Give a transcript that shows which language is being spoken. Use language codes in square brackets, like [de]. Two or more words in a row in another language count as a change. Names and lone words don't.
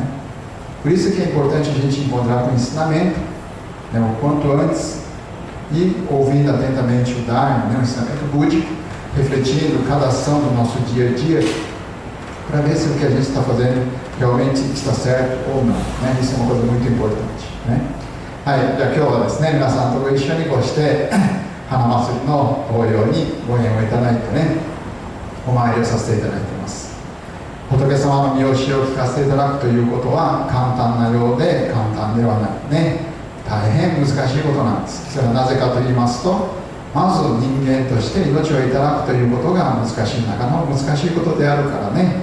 [pt] Por isso que é importante a gente encontrar com o ensinamento, né, o quanto antes, e ouvindo atentamente o Dharma, né, o ensinamento búdico, refletindo cada ação do nosso dia a dia, para ver se o que a gente está fazendo realmente está certo ou não, né? Isso é uma coisa muito importante, né? [ja] はい、じゃあ今日はですね、皆さんとご一緒にこうして花祭りの法要にご縁をいただいてね、お参りをさせていただいています。仏様の見教えを聞かせていただくということは簡単なようで簡単ではないね、大変難しいことなんです。それはなぜかと言いますと、まず人間として命をいただくということが難しい中の難しいことであるからね。